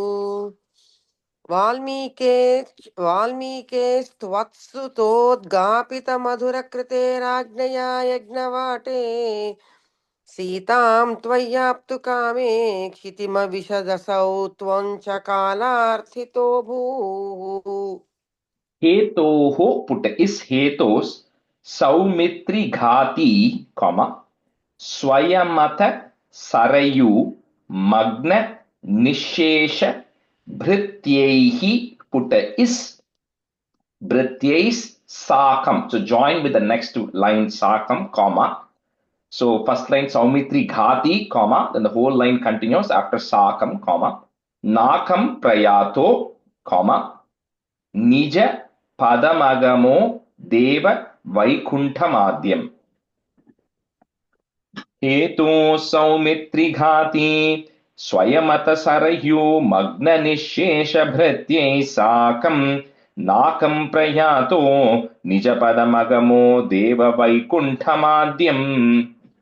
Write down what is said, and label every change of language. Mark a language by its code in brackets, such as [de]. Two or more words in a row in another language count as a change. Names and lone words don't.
[sa] वाल्मीकिस्त्वत्सुतोद्गापितमधुरकृतेराज्ञया यज्ञवाटे सीतां त्वय्याप्तु कामे क्षितिमविशदसौ त्वं च कालार्थितो भूः [en] हेतोः put is [sa] hetos saumitri ghati, swayamata sarayu magna nishesha bhrityaihi, [en] put is [sa] bhrityais sakam. [en] So join with the next line sakam, So first line [sa] saumitri ghati, [en] then the whole line continues after [sa] sakam, nakam prayato, Nija Padamagamo Deva Vaikunthamadyam. Heto Saumitri Ghati Swayamata Sarayu Magna Nishesha Bhrityai Sakam Nakam Prayato Nija Padamagamo Deva Vaikunthamadyam.